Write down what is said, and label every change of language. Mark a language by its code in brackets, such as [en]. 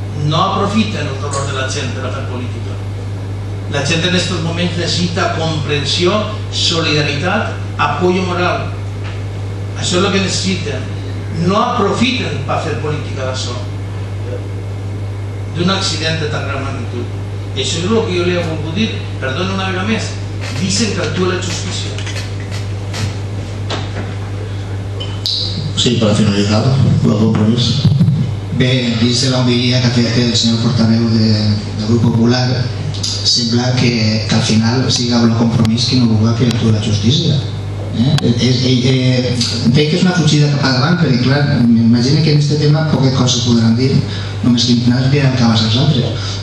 [ca] No aprofiten el dolor de la gent per a fer política. La gent en aquests moments necessita comprensió, solidaritat, apoyo moral. Això és el que necessiten. No aprofiten per fer política d'això, d'un accident de tan gran magnitud. I això és el que jo li he volgut dir. Perdona una vegada més, [es] dicen [ca] que actua la justícia. [es] Sí, para finalizar, los compromisos. [ca] Bé, dins de la homilia que ha fet el senyor portaveu del grup popular, sembla que al final sigui el compromís que no vulgui que actuï la justícia. Entenc que és una fugida cap endavant, perquè clar, m'imagino que en aquest tema poques coses podran dir, només que no es diran cabals als altres.